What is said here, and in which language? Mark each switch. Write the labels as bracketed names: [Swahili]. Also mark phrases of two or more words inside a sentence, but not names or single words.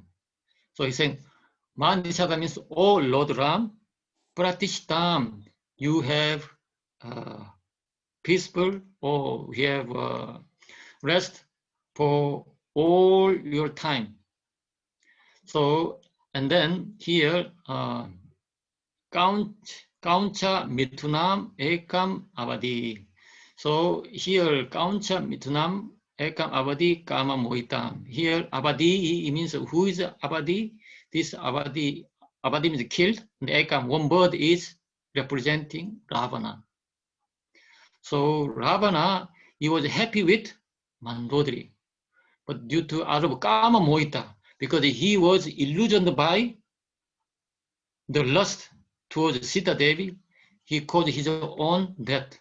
[English] So he's saying, [Sanskrit] मा निषाद [English] means, oh Lord Ram, Pratishtam, you have peaceful or you have rest for all your time. So, and then here, [Sanskrit] क्रौञ्च मिथुनम् एकम् अवधीः. [English] So here, [Sanskrit] क्रौञ्च मिथुनम् एकम् अवधीः काम मोहितम्. [English] Here, Avadi, it means who is Avadi? This Avadi means killed. And Ekam, one bird is representing Ravana. So Ravana, he was happy with Mandodari. But due to out of [Sanskrit] काम मोहित, [English] because he was illusioned by the lust towards Sita Devi, he caused his own death.